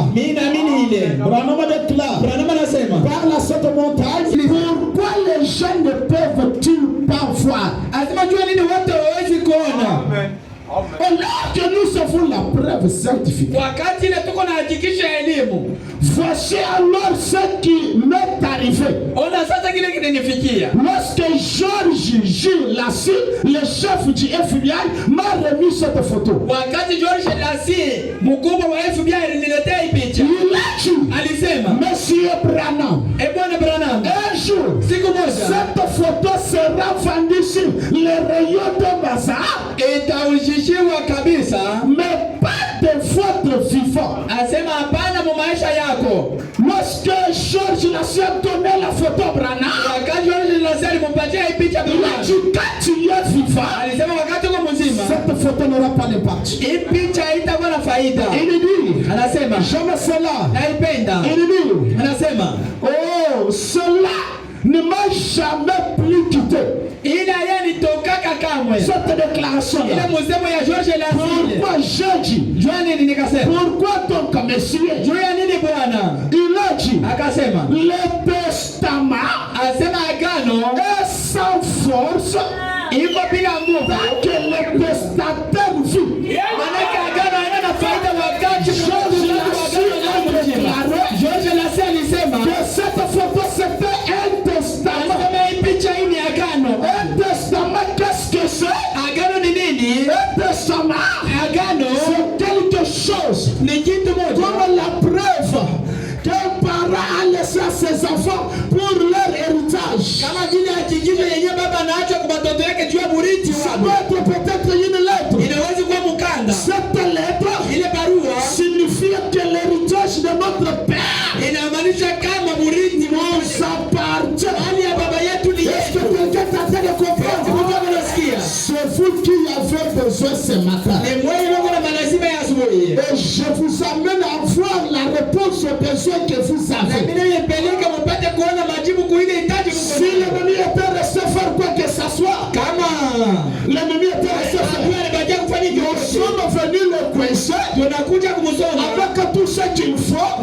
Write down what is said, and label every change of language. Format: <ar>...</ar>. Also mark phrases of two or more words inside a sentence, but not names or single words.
<fr>Branham déclare, parle à cette montagne. Pourquoi les gens ne peuvent-ils pas voir? Alors que nous avons la preuve scientifique. Voici alors ce qui m'est arrivé.</fr> <sw>Ona sasa kile kinanifikia.</sw> <fr>Lorsque Georges Gilles Lassie, le chef du FBI, m'a remis cette photo.</fr> <sw>Wakati Georges Lassie, mkubwa wa FBI aliniletea hii picha.</sw> <fr>Il a dit,</fr> <sw>Alisema,</sw> <fr>Monsieur Branham,</fr> <sw>Bwana Branham,</sw> <fr>un jour,</fr> <sw>siku moja</sw> <fr>cette photo sera vendue sur les rayons de bazar.</fr> <sw>Itaujishiwa kabisa,</sw> <fr>mais pas de votre vivant.</fr> <sw>Asema hapana mu maisha yako.</sw> <fr>Lorsque Georges Lassie a donné la photo Branham,</fr> <sw>wakati Georges Lassie alimpatia hii picha Branham,</sw> <fr>quand tu es vivant,</fr> <sw>alisema wakati uko mzima,</sw> <fr>cette photo n'aura pas d'impact.</fr> <sw>Hii picha haitakuwa na faida.</sw> <fr>Il dit,</fr> <sw>anasema,</sw> <fr>j'aime cela.</fr> <sw>Naipenda.</sw> <fr>Il dit,</fr> <sw>anasema,</sw> <fr>oh, cela ne m'a jamais plus quitté.</fr> <sw>Ila yeye nitokaka kamwe.</sw> <fr>Cette déclaration là.</fr> <sw>Ile msemo ya Georges Lassie.</sw> <fr>Pourquoi j'ai dit?</fr> <sw>Jua nini nikasema?</sw> <fr>Pourquoi donc monsieur?</fr> <sw>Jua nini bwana?</sw> <fr>Il a dit.</fr> <sw>Akasema.</sw> <fr>Le testament.</fr> <sw>Asema agano</sw> <fr>est sans force.</fr> <sw>Iko bila nguvu.</sw> <fr>Parce que le testateur vit.</fr> <sw>Manake agano haina faida wakati Georges Lassie alisema</sw> <fr>que cette photo c'était un testament. Un testament, qu'est-ce que c'est?</fr> <sw>Agano ni nini?</sw> <fr>Un testament,</fr> <sw>agano</sw> <fr>c'est quelque chose.</fr> <sw>Ni kitu moja.</sw> <fr>Comme la preuve qu'un parent a laissé à ses enfants pour leur héritage.</fr> <sw>Kama vile hakikisho yenyewe baba anaacha kwa watoto wake juu ya urithi wao.</sw> <fr>Ça doit être peut-être une lettre.</fr> <sw>Inaweza kuwa mkanda.</sw> <fr>Cette lettre,</fr> <sw>ile barua,</sw> <fr>signifie que l'héritage de notre père,</fr> <sw>inamaanisha kama urithi wao</sw> <fr>s'appartient.</fr> <sw>Hali ya baba yetu ni</sw> <fr>Est-ce que quelqu'un t'entend de comprendre? C'est vous qui avez besoin ce matin. Et je vous amène à voir la réponse aux besoins que vous avez. Si l'ennemi était resté faire quoi que ce soit, l'ennemi était resté faire, nous sommes venus le coincer avec tout ce qu'il faut.</fr>